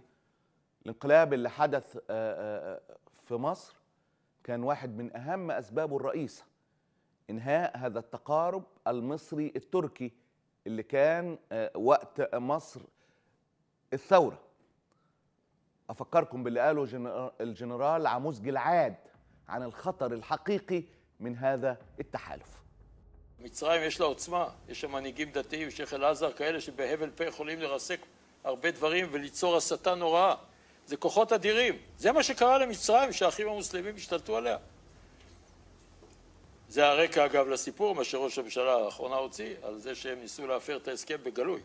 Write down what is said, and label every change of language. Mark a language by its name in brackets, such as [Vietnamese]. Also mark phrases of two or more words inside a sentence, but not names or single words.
[Arabic] الانقلاب اللي حدث في مصر كان واحد من أهم أسبابه الرئيسة إنهاء هذا التقارب المصري التركي اللي كان وقت مصر الثورة. أفكركم باللي قاله الجنرال عموس جلعاد عن الخطر الحقيقي من هذا التحالف. [Hebrew] מצרים יש לה עוצמה, יש שם מנהיגים דתיים, שייח' אל-אזהר, כאלה שבהבל פה יכולים לרסק הרבה דברים וליצור הסתה נוראה. זה כוחות אדירים. זה מה שקרה למצרים, שהאחים המוסלמים השתלטו עליה. זה הרקע אגב לסיפור, מה שראש הממשלה האחרונה הוציא, על זה שהם ניסו להפר את ההסכם בגלוי.